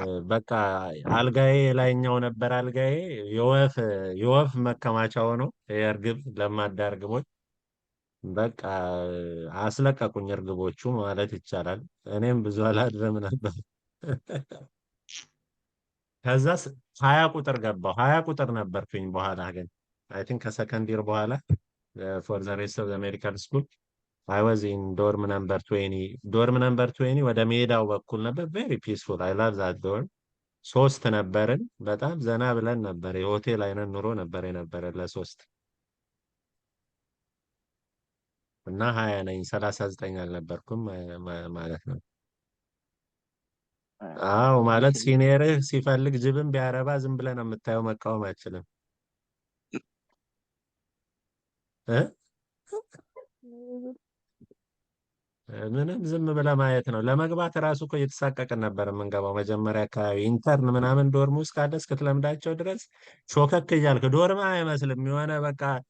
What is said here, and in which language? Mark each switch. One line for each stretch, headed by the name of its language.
Amharic: በቃ አልጋዬ ላይኛው ነበር። አልጋዬ የወፍ መከማቻ ሆኖ የእርግብ ለማዳ እርግቦች በቃ አስለቀቁኝ እርግቦቹ ማለት ይቻላል። እኔም ብዙ አላድርም ነበር። ከዛ 20 ቁጥር ገባሁ። 20 ቁጥር ነበርኩኝ። በኋላ ግን አይ ቲንክ ከሰከንድ ይር በኋላ
English: ፎር ዘ ሬስት ኦፍ ዘ ሜዲካል ስኩል I was in dorm number 20.
Amharic: dorm number 20 ወደ ሜዳው በኩል ነበር።
English: very peaceful. I love that dorm.
Amharic: 3 ነበርን። በጣም ዘና ብለን ነበር። የሆቴል አይነት ኑሮ ነበር የነበረ ለ3 እና 20 ነኝ 39 አልነበርኩም ማለት ነው። አዎ ማለት ሲኒየርህ ሲፈልግ ጅብን ቢያረባ ዝም ብለህ ነው የምታየው፣ መቃወም አትችልም እ ምንም ዝም ብለህ ማየት ነው። ለመግባት ራሱ እኮ እየተሳቀቅን ነበር የምንገባው መጀመሪያ አካባቢ ኢንተርን ምናምን ዶርም ውስጥ ካለ እስክትለምዳቸው ድረስ ሾከክ እያልክ ዶርም አይመስልም። የሆነ በቃ